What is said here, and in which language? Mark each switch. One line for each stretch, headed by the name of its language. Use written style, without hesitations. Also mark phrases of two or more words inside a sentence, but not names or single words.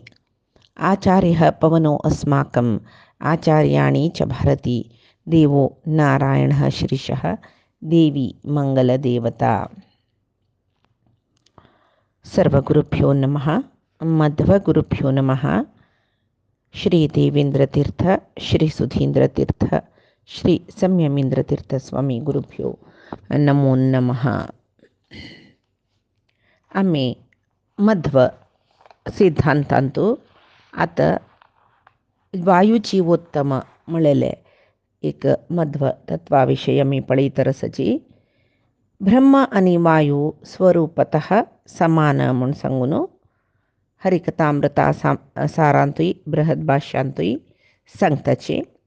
Sanskrit: आचार्यः पवनो अस्माकम् आचार्याणि च भारती देवो नारायणः श्रीशः देवी मंगलदेवता. सर्वगुरुभ्यो नमः. मध्वगुरुभ्यो नमः. श्री देवेंद्रतीर्थ, श्री सुधींद्रतीर्थ, श्री संयमींद्रतीर्थ स्वामी गुरुभ्यो नमो नमः.
Konkani: आम्ही मध्व सिद्धांतांतू आता वायुजीवोत्तम म्हणलेले एक मध्व तत्वाविषयी मी पळीतरसची. ब्रह्म आणि वायू स्वरूपतः समान म्हणून सांगून हरिकथामृता सारांतुई बृहद भाष्यांतुई सांगताचे.